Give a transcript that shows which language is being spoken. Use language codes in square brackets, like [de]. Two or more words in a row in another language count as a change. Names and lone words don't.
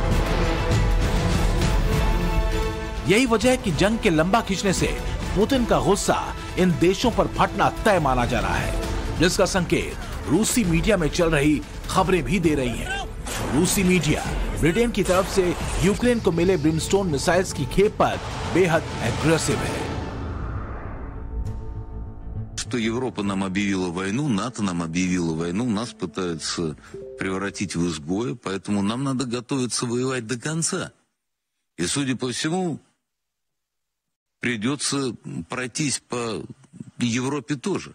[hi] यही वजह है कि जंग के लंबा खींचने से पुतिन का गुस्सा इन देशों पर फटना तय माना जा रहा है, जिसका संकेत रूसी मीडिया में चल रही खबरें भी दे रही हैं। रूसी मीडिया ब्रिटेन की तरफ से यूक्रेन को मिले ब्रिमस्टोन मिसाइल्स की खेप पर बेहद एग्रेसिव है। [ru] Что Европа нам объявила войну, НАТО нам объявила войну, нас пытаются превратить в изгоя, поэтому нам надо готовиться воевать до конца. И, судя по всему, придется пройтись по Европе тоже.